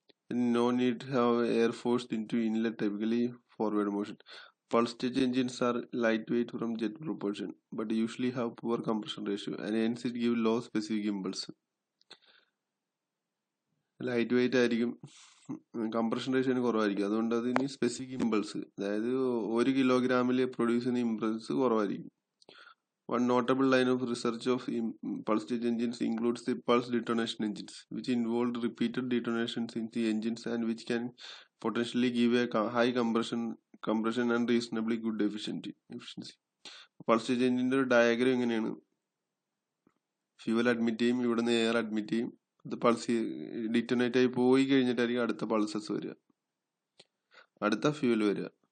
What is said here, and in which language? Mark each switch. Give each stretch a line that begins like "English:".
English: No need to have air forced into inlet, typically forward motion. Pulse jet engines are lightweight from jet propulsion, but usually have poor compression ratio and hence it gives low specific impulse.
Malayalam: Light weight ആയിരിക്കും, compression ratio കുറവായിരിക്കും, അതുകൊണ്ട് അതിന് specific impulse, അതായത് 1 കിലോഗ്രാമിൽ produce ചെയ്യുന്ന impulse കുറവായിരിക്കും.
English: One notable line of research of pulse jet engines includes the pulse detonation engines, which involve repeated detonations in the engines and which can potentially give a high compression and reasonably good efficiency.
Malayalam: Pulse jet എഞ്ചിന്റെ ഒരു diagram എങ്ങനെയാണ്? Fuel admit ചെയ്യും, ഇവിടുന്ന് air admit ചെയ്യും, അത് pulse ഡിറ്റോനേറ്റ് ആയി പോയി കഴിഞ്ഞിട്ടായിരിക്കും അടുത്ത പൾസസ് വരിക, അടുത്ത ഫ്യൂൽ വരിക.